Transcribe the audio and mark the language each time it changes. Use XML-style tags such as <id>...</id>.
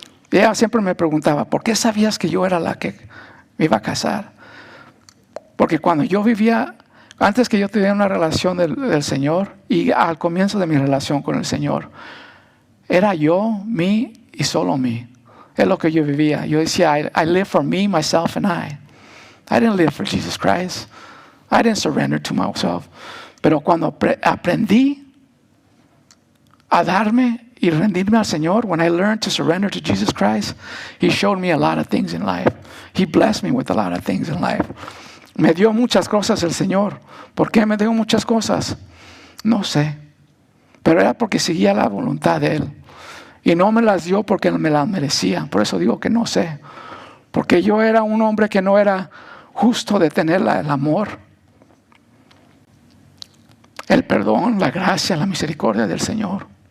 <es>Y ella siempre me preguntaba, ¿por qué sabías que yo era la que me iba a casar? Porque cuando yo vivía, antes que yo tuviera una relación del Señor, y al comienzo de mi relación con el Señor, era yo, mí y solo mí. Es lo que yo vivía. Yo decía,</es> <en>I live for me, myself and I. I didn't live for Jesus Christ. I didn't surrender to myself.</en> <es>Pero cuando aprendí a darme y rendirme al Señor,</es> <en>when I learned to surrender to Jesus Christ,</en> <es>He showed me a lot of things in life.</es> <en>He blessed me with a lot of things in life.</en> <es>Me dio muchas cosas el Señor. ¿Por qué me dio muchas cosas? No sé. Pero era porque seguía la voluntad de Él. Y no me las dio porque me las merecía. Por eso digo que no sé. Porque yo era un hombre que no era justo de tener el amor, el perdón, la gracia, la misericordia del Señor.</es>